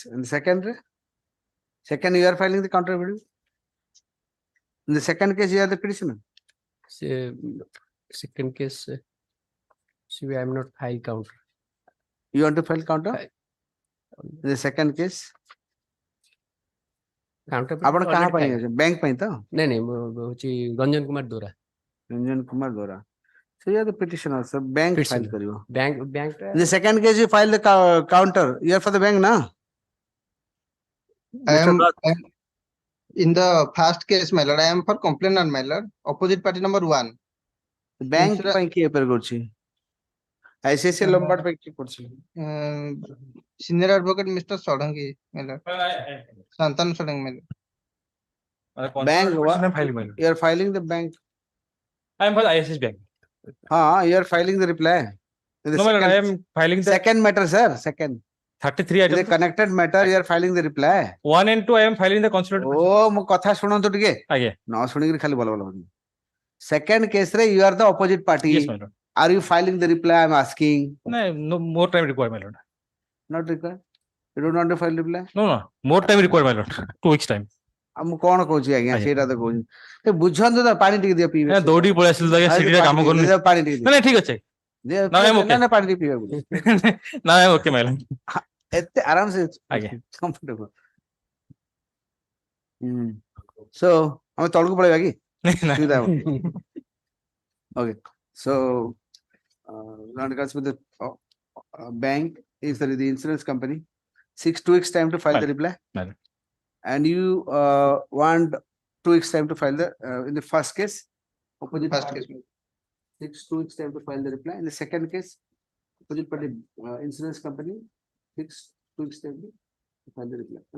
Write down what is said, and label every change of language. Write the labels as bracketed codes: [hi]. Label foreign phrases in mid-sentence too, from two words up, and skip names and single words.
[en] And the second, you are filing the counter affidavit. In the second case, you are the petitioner. Second case, see, I'm not high counter. You want to file counter? In the second case, Counter. [or] ଆପଣ କାହା ପାଇଁ ଅଛନ୍ତି? ବ୍ୟାଙ୍କ ପାଇଁ ତ? ନାଇଁ ନାଇଁ ମୁଁ ହଉଛି ରଞ୍ଜନ କୁମାର ଦୋରା। ରଞ୍ଜନ କୁମାର ଦୋରା। [en] So you are the petitioner, so bank file କରିବ। Bank In the second case, you file the counter. You are for the bank, na? I am in the first case, my lord. I am for complainant, my lord. Opposite party number 1. [or] Bank ପାଇଁ କିଏ appear କରୁଛି? ICICI Lombard ପାଇଁ କିଏ କରୁଛି? [en] Senior advocate Mr. Sodangi, my lord. Santanu Sodangi, my lord. Bank, you are filing the bank. I am for the ISS bank. You are filing the reply. No, my lord, I am filing the second matter, sir. Second. 33 items. The connected matter, you are filing the reply. 1 and 2, I am filing the consular. [or] Oh, ମୋ କଥା ଶୁଣନ୍ତୁ ଟିକେ। ଆଜ୍ଞା। ନ ଶୁଣିକିରି ଖାଲି ବଲ ବଲ। [en] Second case ରେ you are the opposite party. Yes, my lord. Are you filing the reply? I am asking. No, more time required, my lord. Not required. You don't want to file reply? No, more time required, my lord. 2 weeks time. [or] ମୁଁ କଣ କହୁଛି ଆଜ୍ଞା ସେଇଟା ତ କହୁଛି ଏ ବୁଝନ୍ତୁ ତ ପାଣି ଟିକେ ଦିଅ ପିଇବେ ଦୌଡ଼ି ପଳେଇ ଆସିଲ ଆଜ୍ଞା ସିଡିରେ କାମ କରୁନି ପାଣି ଟିକେ ନାଇଁ ଠିକ ଅଛି ନା ପାଣି ଟିକେ ପିଇବାକୁ ନା ଓକେ ମାଇଲା ଏତେ ଆରାମ ସେ ଆଜ୍ଞା [en] comfortable so [or] ଆମେ ତଳକୁ ପଳେଇବା କି ସୁବିଧା ହବ [en] okay so with the bank is the insurance company 2 weeks time to file the reply. And you want 2 weeks time to file the in the first case, opposite first case, 2 weeks time to file the reply. In the second case, opposite party insurance company 2 weeks time to file the reply.